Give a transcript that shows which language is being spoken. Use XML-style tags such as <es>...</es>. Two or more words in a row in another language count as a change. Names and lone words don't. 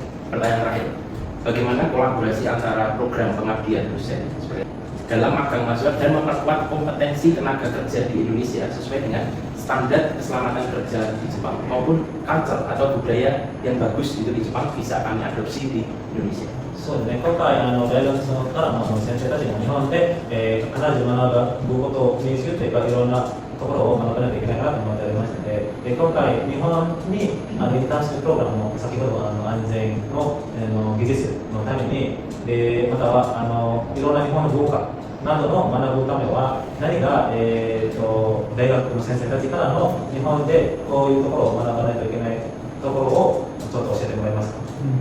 <id>Pertanyaan terakhir, bagaimana kolaborasi antara program pengabdian dosen dalam magang mahasiswa dan memperkuat kompetensi tenaga kerja di Indonesia sesuai dengan standar keselamatan kerja di Jepang maupun culture atau budaya yang bagus itu di Jepang bisa kami adopsi di Indonesia.</id> <ja>そうですね、今回大学からの先生たちが日本で、必ず学ぶことを身につけるというかいろんなところを学ばなきゃいけないなと思っておりましたので、今回日本にインターンシッププログラムの先ほど安全の技術のために、またはいろんな日本の文化などの学ぶためは何が、大学の先生たちからの日本でこういうところを学ばないといけないところをちょっと教えてもらえますか。</ja>